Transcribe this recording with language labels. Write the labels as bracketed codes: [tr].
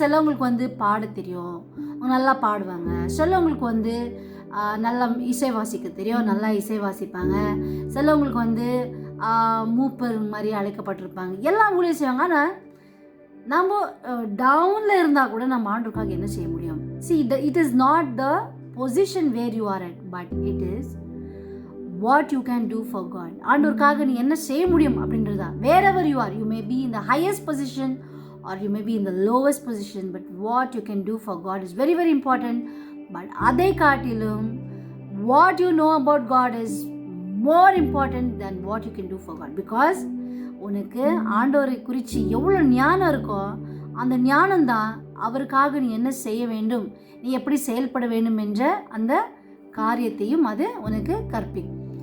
[ta] சிலவங்களுக்கு வந்து பாட தெரியும், அவங்க நல்லா பாடுவாங்க. சிலவங்களுக்கு வந்து நல்லா இசை வாசிக்க தெரியும், நல்லா இசை வாசிப்பாங்க. சிலவங்களுக்கு வந்து மூப்பர் மாதிரி அழைக்கப்பட்டிருப்பாங்க, எல்லாம் ஊழியம் செய்வாங்க. ஆனால் நம்ம டவுனில் இருந்தால் கூட நம்ம ஆண்டவருக்காக என்ன செய்ய முடியும்? [en] See, it is not the position where you are at, but it is what you can do for God. [ta] ஆண்டவருக்காக நீ என்ன செய்ய முடியும் அப்படின்றதா. [en] wherever you are, you may be in the highest position or you may be in the lowest position, but what you can do for God is very very important. But [ta] அதை காட்டிலும் [en] What you know about God is more important than what you can do for God. [ta] Because உனக்கு ஆண்டவரை குறித்து எவ்வளோ ஞானம் இருக்கோ அந்த ஞானம்தான் அவருக்காக நீ என்ன செய்ய வேண்டும், நீ எப்படி செயல்பட வேண்டும் என்ற அந்த காரியத்தையும் அது உனக்கு கற்பிக்கும்.